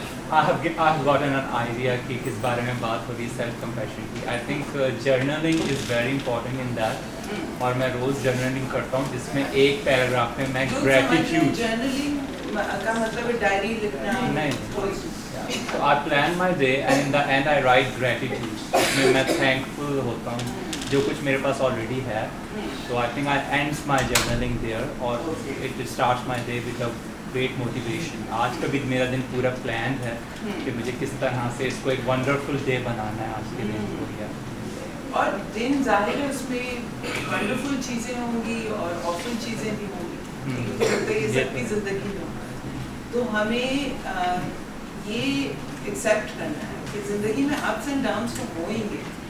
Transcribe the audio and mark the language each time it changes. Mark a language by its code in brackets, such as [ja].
[en] I have gotten an idea [ur] کہ کس بارے میں بات ہوگی [en] self compassion کی. I think journaling is very important in that. [ur] اور میں روز جرنلنگ کرتا ہوں جس میں ایک پیراگراف میں gratitude. جرنلنگ کا مطلب ہے ڈائری لکھنا. نہیں. [en] So I plan my day and in the end I write gratitude. [ur] میں thankful ہوتا ہوں جو کچھ میرے پاس already ہے. [en] So I think I end my journaling there [ur] اور [en] it starts my day with a great motivation. [ur] آج کا بھی میرا دن پورا planned ہے کہ مجھے کس طرح سے اس کو ایک [en] wonderful day [ur] بنانا ہے آج کے دن کو. اور دن ظاہر ہے اس میں ونڈرفل چیزیں ہوں گی اور آفل چیزیں بھی ہوں گی. یہ سب کی زندگی میں تو ہمیں یہ ایکسیپٹ کرنا ہے کہ زندگی میں اپس اینڈ ڈاؤنس تو ہوئیں گے.